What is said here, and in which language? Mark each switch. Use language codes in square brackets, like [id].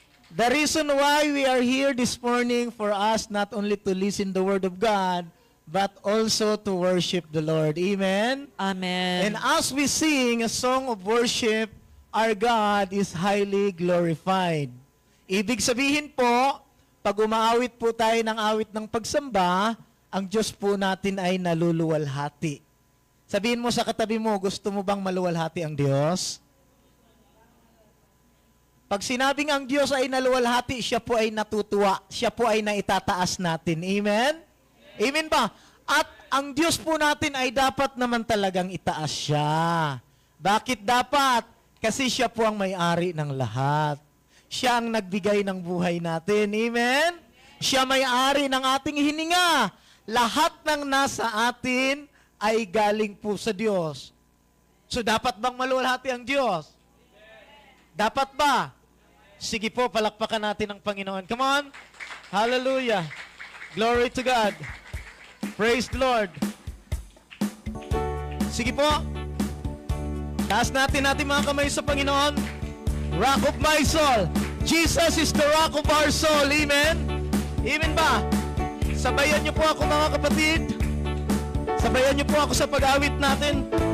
[en] The reason why we are here this morning for us not only to listen the Word of God, but also to worship the Lord. Amen? Amen. And as we sing a song of worship, our God is highly glorified. [tl] Ibig sabihin po, pag umaawit po tayo ng awit ng pagsamba, ang Diyos po natin ay naluluwalhati. Sabihin mo sa katabi mo, gusto mo bang maluwalhati ang Diyos? Pag sinabing ang Diyos ay naluwalhati, siya po ay natutuwa. Siya po ay naitataas natin. Amen? Amen ba? At ang Diyos po natin ay dapat naman talagang itaas siya. Bakit dapat? Kasi siya po ang may-ari ng lahat. Siya ang nagbigay ng buhay natin. Amen? Siya may-ari ng ating hininga. Lahat ng nasa atin ay galing po sa Diyos. So dapat bang maluwalhati ang Diyos? Dapat ba? Sige po, palakpakan natin ang Panginoon. [en] Come on. Hallelujah. Glory to God. Praise the Lord. [tl] Sige po. Taas natin mga kamay sa Panginoon. [en] Rock of my soul. Jesus is the rock of our soul. [tl] Amen? Amen ba? Sabayan niyo po ako mga kapatid. Sabayan niyo po ako sa pag-awit natin.